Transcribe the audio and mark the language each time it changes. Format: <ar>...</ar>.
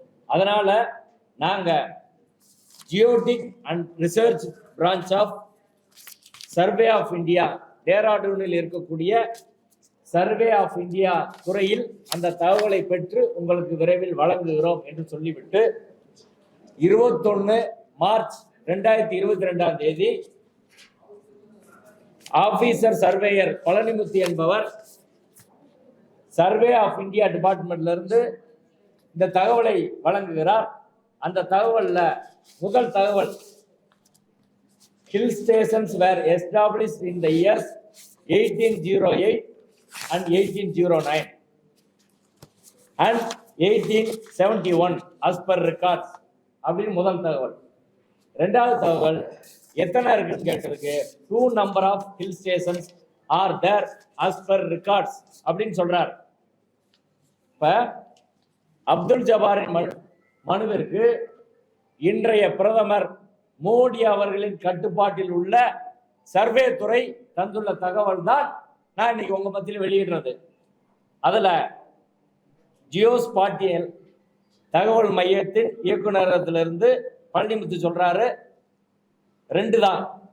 <ta>அதனால நாங்க geodetic and research branch of survey of India டேராடூனில் இருக்கக்கூடிய சர்வே ஆஃப் இந்தியா துறையில் அந்த தகவலை பெற்று உங்களுக்கு விரைவில் வழங்குகிறோம் என்று சொல்லிவிட்டு 21 மார்ச் 2022 ஆபீசர் சர்வேயர் பழனிமுத்தி என்பவர் சர்வே ஆஃப் இந்தியா டிபார்ட்மெண்ட்ல இருந்து இந்த தகவலை வழங்குகிறார். அந்த தகவல்ல முதல் தகவல்,</ta> <en>hill stations were established in the years 1808 and 1809 and 1871 as per records</en> <ta>அப்படின்னு முதல் தகவல். இரண்டாவது தகவல், எத்தனை இருக்குன்னு கேட்டதுக்கு</ta> <en>2 number of hill stations are there as per records</en> <ta>அப்படின்னு சொல்றார். இப்ப அப்துல் ஜபாரின் மனுவிற்கு இன்றைய பிரதமர் மோடி அவர்களின் கட்டுப்பாட்டில் உள்ள சர்வே துறை தந்துள்ள தகவல் தான் நான் இன்னைக்கு உங்க மத்தியில் வெளியிடுறது. அதுல ஜியோஸ்பாட்டியல் தகவல் மையத்தின் இயக்குநரகத்திலிருந்து பழனிமுத்து சொல்றாரு 2 தான்.</ta>